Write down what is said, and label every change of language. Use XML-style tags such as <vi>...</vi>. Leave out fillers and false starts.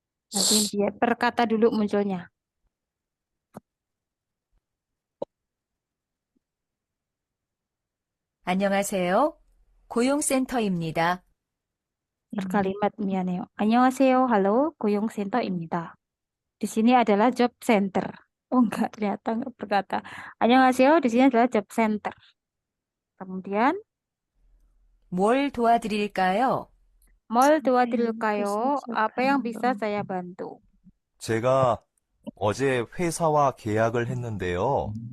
<id>Nanti dia per kata dulu munculnya.</id> <ko>안녕하세요. 고용센터입니다.</ko> <id>Per kalimat mianeo.</id> <ko>안녕하세요, halo, 고용센터입니다.</ko> <id>Di sini adalah job center. Oh enggak, ternyata enggak berkata.</id> <ko>안녕하세요,</ko> <id>di sini adalah job center. Kemudian,</id> <ko>뭘 도와드릴까요? 뭘 도와드릴까요?</ko> <id>Apa yang bisa saya bantu?</id> <ko>제가 어제 회사와 계약을 했는데요.</ko>